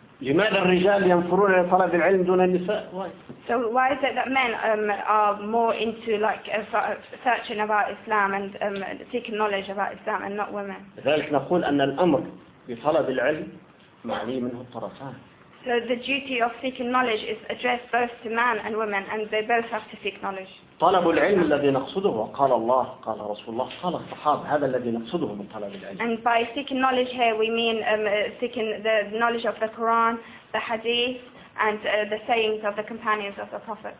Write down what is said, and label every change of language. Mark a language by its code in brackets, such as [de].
[ar] لماذا الرجال ينفرون على طلب العلم دون النساء؟ [en] So why is it that men are more into searching about Islam and seeking knowledge about Islam and not women? [ar] لذلك نقول أن الأمر بطلب العلم معني منه الطرفان. [en] So the duty of seeking knowledge is addressed both to man and women, and they both have to seek knowledge. [ar] طلب العلم الذي نقصده قال الله قال رسول الله قال الصحابة هذا الذي نقصده من طلب العلم. [en] And by seeking knowledge here we mean seeking the knowledge of the Quran, the Hadith, and the sayings of the companions of the Prophet.